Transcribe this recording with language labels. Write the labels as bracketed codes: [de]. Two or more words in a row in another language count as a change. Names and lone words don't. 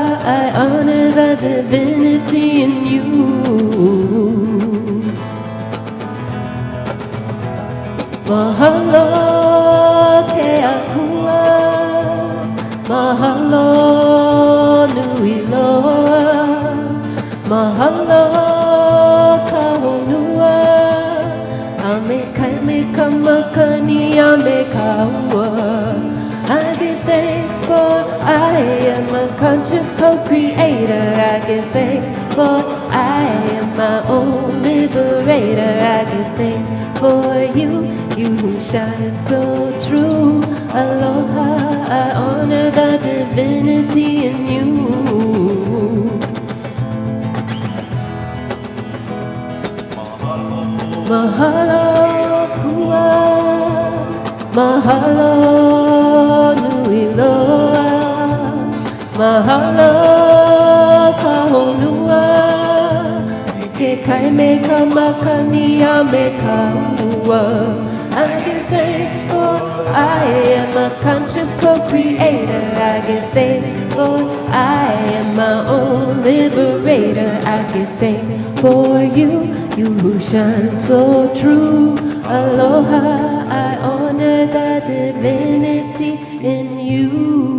[en] I honor the divinity in you. [haw] Mahalo ke akua, mahalo nui loa, mahalo ka honua, ame kai me kamakani ame kaua. [en] I give thanks for I am a conscious co-creator. I give thanks for I am my own liberator. I give thanks for you, you who shine so true. Aloha, I honor the divinity in you. [haw] Mahalo kua, mahalo nui loa, mahalo ka honua, ke kai me ka makani a me ka honua. [en] I give thanks for I am a conscious co-creator. I give thanks for I am my own liberator. I give thanks for you, you who shine so true. Aloha, I honor the divinity in you.